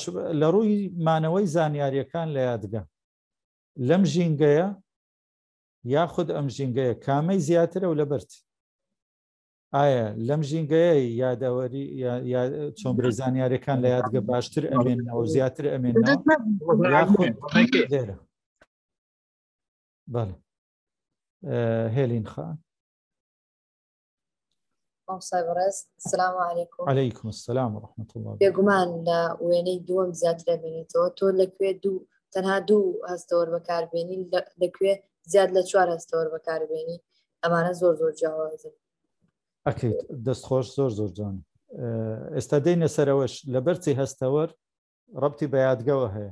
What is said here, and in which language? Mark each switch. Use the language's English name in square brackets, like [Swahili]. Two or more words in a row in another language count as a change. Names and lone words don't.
[Central Kurdish] لە ڕووی مانەوەی زانیاریەکان لە یادگە لەم ژینگەیە یاخود ئەم ژینگەیە کامەی زیاترە و لە بەرچی ئایا لەم ژینگەیە یادەوەری چۆن برێزانیاریەکان لە یادگە باشتر ئەمێنەوە زیاتر ئەمێنەوە یاخود لێرە بەڵێ هێلین خان [Arabic] السلام عليكم. عليكم السلام ورحمة الله. [Central Kurdish] بێگومان لە وێنەی دووەم زیاترە بێنێتەوە تۆ لەکوێ تەنها دوو هەستەوەر بەکاربێنی لەکوێ زیاد لە 4 هەستەوەر بەکاربێنی ئەمانە زۆر زۆر جیاوازن. ئەکەیت دەستخۆش زۆر زۆر جوان. ئێستا دێنە سەرەوەش لە بەرچی هەستەوەر ڕەبتی بە یادگەوە هەیە.